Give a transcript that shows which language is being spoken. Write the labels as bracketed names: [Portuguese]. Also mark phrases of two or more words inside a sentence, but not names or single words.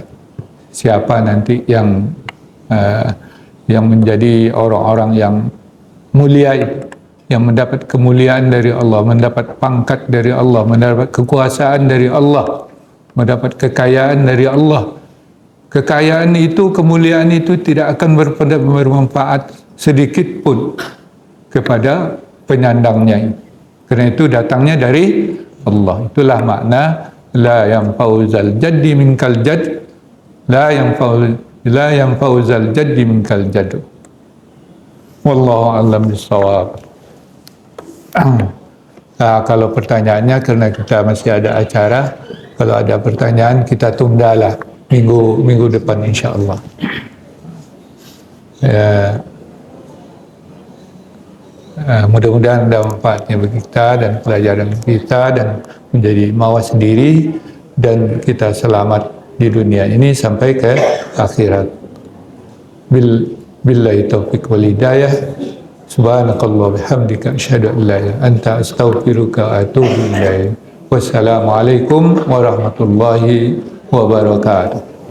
[Indonesian] Siapa nanti yang menjadi orang-orang yang mulia itu, yang mendapat kemuliaan dari Allah, mendapat pangkat dari Allah, mendapat kekuasaan dari Allah, mendapat kekayaan dari Allah. Kekayaan itu, kemuliaan itu tidak akan bermanfaat sedikit pun kepada penyandangnya. Karena itu datangnya dari Allah. Itulah makna [Arabic] لا ينفع ذا الجد منك الجد, لا ينفع ذا الجد منك الجد. والله أعلم بالصواب. [Indonesian] Nah, kalau pertanyaannya, karena kita masih ada acara, kalau ada pertanyaan kita tundalah minggu depan insyaallah. Ya, mudah-mudahan ada manfaatnya bagi kita dan pelajaran kita, dan menjadi mawas sendiri, dan kita selamat di dunia ini sampai ke akhirat. [Arabic] بالله التوفيق والهداية. سبحانك اللهم وبحمدك أشهد أن لا إله إلا أنت أستغفرك وأتوب إليك. والسلام عليكم ورحمة الله وبركاته.